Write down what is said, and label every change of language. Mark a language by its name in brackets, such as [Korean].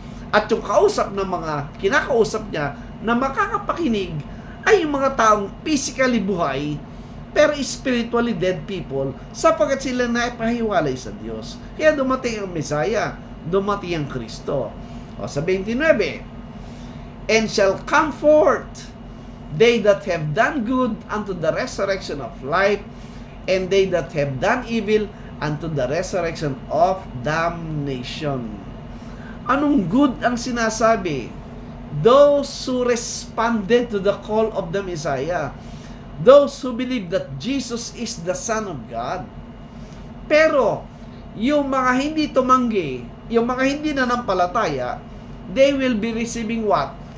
[Filipino] At yung kausap ng mga kinakausap niya na makakapakinig ay yung mga taong physically buhay pero [English] spiritually dead people [Filipino] sapagkat sila na ipahiwalay sa Diyos. Kaya dumating ang Messiah, dumating ang Kristo. O sa 29, [English] and shall come forth they that have done good unto the resurrection of life, and they that have done evil unto the resurrection of damnation. [Filipino] Anong good ang sinasabi? [English] Those who responded to the call of the Messiah. Those who believe that Jesus is the Son of God. [Filipino] Pero, yung mga hindi tumanggi, yung mga hindi nanampalataya, [English] they will be receiving what?